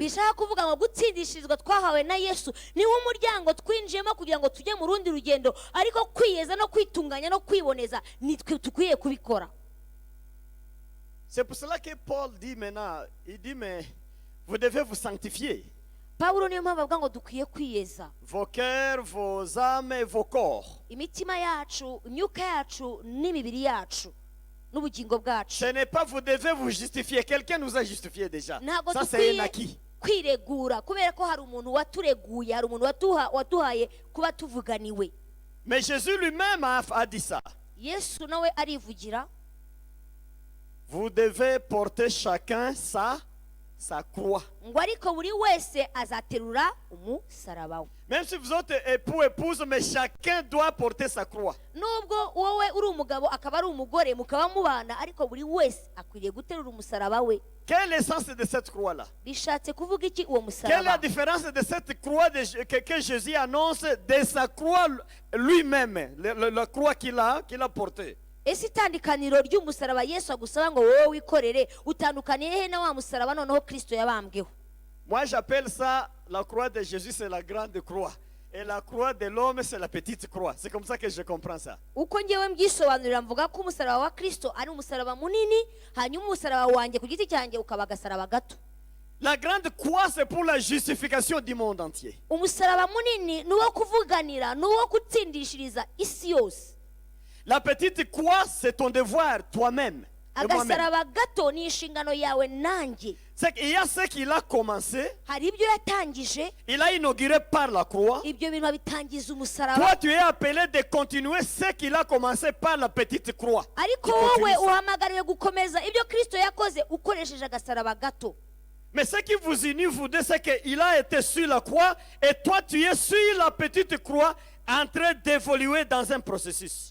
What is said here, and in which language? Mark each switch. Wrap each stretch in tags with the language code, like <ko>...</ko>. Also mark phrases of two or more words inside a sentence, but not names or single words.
<rw>Bishaka kuvuga ngo gutsindishirizwa twahawe na Yesu niho umuryango twinjiyemo kugira ngo tujye mu rundi rugendo, ariko kwiyeza no kwitunganya no kwiboneza nitwe tukwiye kubikora.</rw> <fr>C'est pour cela que Paul dit maintenant, il dit, mais vous devez vous sanctifier.</fr> <rw>Pawulo niyo mpamvu avuga ngo dukwiye kwiyeza.</rw> <fr>Vos cœurs, vos âmes et vos corps.</fr> <rw>Imitima yacu, imyuka yacu n'imibiri yacu n'ubugingo bwacu.</rw> <fr>Ce n'est pas vous devez vous justifier. Quelqu'un nous a justifié déjà.</fr> <rw>Ntabwo</rw> <fr>Ça, c'est un</fr> <rw>dukwiye</rw> <fr>acquis.</fr> <rw>kwiregura kubera ko hari umuntu watureguye, hari umuntu waduhaye kuba tuvuganiwe.</rw> <fr>Mais Jésus lui-même a dit ça.</fr> <rw>Yesu nawe arivugira.</rw> <fr>Vous devez porter chacun sa sa croix.</fr> <rw>ngo ariko buri wese azaterura umusaraba we.</rw> <fr>Même si vous êtes époux, épouse, mais chacun doit porter sa croix.</fr> <rw>nubwo wowe uri umugabo akaba ari umugore mukaba mubana, ariko buri wese akwiriye guterura umusaraba we.</rw> <fr>Quelle est l'essence de cette croix-là?</fr> <rw>bishatse kuvuga iki uwo</rw> <fr>Quelle est la</fr> <rw>musaraba?</rw> <fr>différence de cette croix que Jésus annonce de sa croix lui-même, la croix qu'il a portée?</fr> <rw>ese itandukaniro ry'umusaraba Yesu agusaba ngo wowe wikorere utandukaniye he na wa musaraba noneho Kristo yabambweho?</rw> <fr>Moi, j'appelle ça la croix de Jésus, c'est la grande croix. Et la croix de l'homme, c'est la petite croix. C'est comme ça que je comprends ça.</fr> <rw>uko ngewe mbyisobanurira mvuga ko umusaraba wa Kristo ari umusaraba munini, hanyuma umusaraba wanjye ku giti cyanjye ukaba agasaraba gato.</rw> <fr>La grande croix, c'est pour la justification du monde entier.</fr> <rw>umusaraba munini ni uwo kuvuganira, ni uwo gutsindishiriza isi yose.</rw> <fr>La petite croix, c'est ton devoir, toi-même. Et moi-même.</fr> <rw>agasaraba gato ni inshingano yawe nanjye.</rw> <fr>C'est qu'il y a ce qu'il a commencé,</fr> <rw>hari ibyo yatangije,</rw> <fr>il a inauguré par la croix.</fr> <rw>ibyo bintu abitangiza umusaraba,</rw> <fr>Toi, tu es appelé de continuer ce qu'il a commencé par la petite croix.</fr> <rw>ariko</rw> <fr>Tu continues</fr> <rw>wowe</rw> <fr>ça.</fr> <rw>uhamagariwe gukomeza ibyo Kristo yakoze ukoresheje agasaraba gato.</rw> <fr>Mais ce qui vous unit, vous deux, c'est qu'il a été sur la croix et toi, tu es sur la petite croix en train d'évoluer dans un processus.</fr>